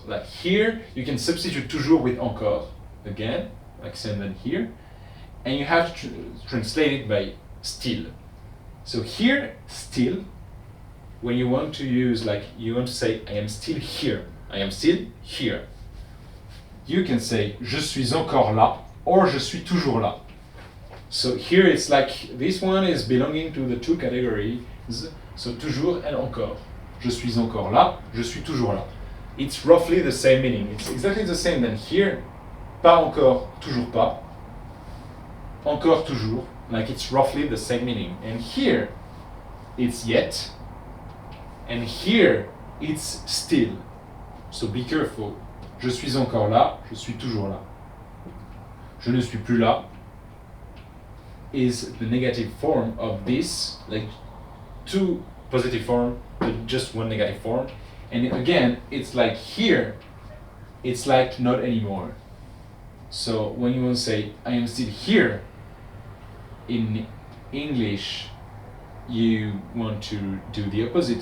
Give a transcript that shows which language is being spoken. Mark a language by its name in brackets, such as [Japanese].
[English] Like here, you can substitute toujours with encore, again, like same than here, and you have to translate it by still. So here, still, when you want to use, like, you want to say, I am still here, I am still here. [French] You can say, je suis encore là, or je suis toujours là. [English] So here it's like, this one is belonging to the two categories, so toujours and encore. [French] Je suis encore là, je suis toujours là. [English] It's roughly the same meaning. It's exactly the same than here, pas encore, toujours pas. Encore, toujours, like it's roughly the same meaning. And here, it's yet, and here, it's still. So be careful. [French] Je suis encore là, je suis toujours là. [English] Je ne suis plus là is the negative form of this, like two positive form, but just one negative form. And again, it's like here, it's like not anymore. So when you want to say, I am still here, in English, you want to do the opposite.